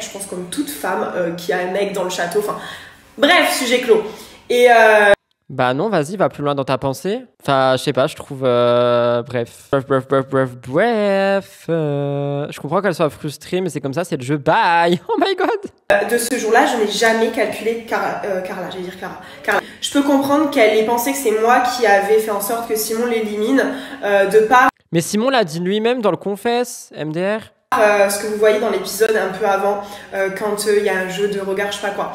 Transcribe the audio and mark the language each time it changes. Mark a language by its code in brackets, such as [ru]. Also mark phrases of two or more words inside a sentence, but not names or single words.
[fr] Je pense comme toute femme qui a un mec dans le château. Enfin, bref, sujet clos. Et bah non, vas-y, va plus loin dans ta pensée. Enfin, je sais pas, je trouve... Bref. Je comprends qu'elle soit frustrée, mais c'est comme ça, c'est le jeu. Bye. [en] Oh my god. [fr] De ce jour-là, je n'ai jamais calculé Carla, j'allais dire Carla. Je peux comprendre qu'elle ait pensé que c'est moi qui avais fait en sorte que Simon l'élimine de part... Mais Simon l'a dit lui-même dans le Confesse, MDR. Ce que vous voyez dans l'épisode un peu avant, quand il y a un jeu de regard, je sais pas quoi.